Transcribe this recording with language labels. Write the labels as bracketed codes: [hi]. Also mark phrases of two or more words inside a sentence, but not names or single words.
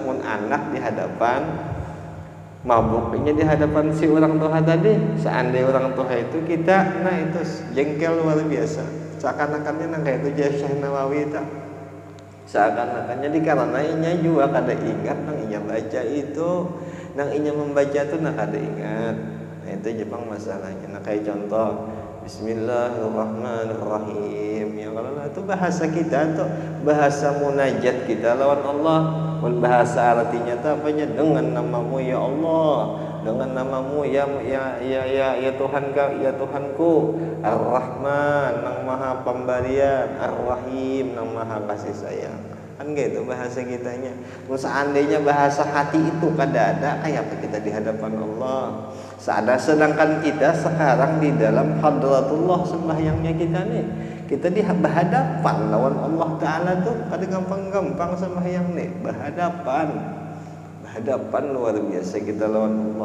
[bjn] Mun anak di hadapan mabuknya di hadapan si orang tua tadi, seandainya orang tua itu kita, nah itu jengkel luar biasa. Seakan-akannya nang kayak itu Syekh Nawawi tak. Seakan-akannya dikarenainya juga kada ingat nang inya baca itu, nang inya membaca tuh nak kada ingat. [id] Nah itu Jepang masalahnya. Nah kayak contoh Bismillahirrahmanirrahim. [bjn] Ya kalau itu bahasa kita tuh bahasa munajat kita lawan Allah. [id] Bahasa artinya tuh apanya? Dengan namamu ya Allah, dengan namamu ya Tuhanku, [bjn] Ar-Rahman nang maha pemberian, Ar-Rahim nang maha kasih sayang. Kan gitu bahasa kitanya. Seandainya bahasa hati itu kada ada, kayak apa kita di hadapan Allah? Sedangkan kita sekarang di dalam hadratullah sembahyangnya kita nih, kita di berhadapan lawan Allah Ta'ala tuh kada gampang-gampang sembahyang nih, berhadapan luar biasa kita lawan Allah.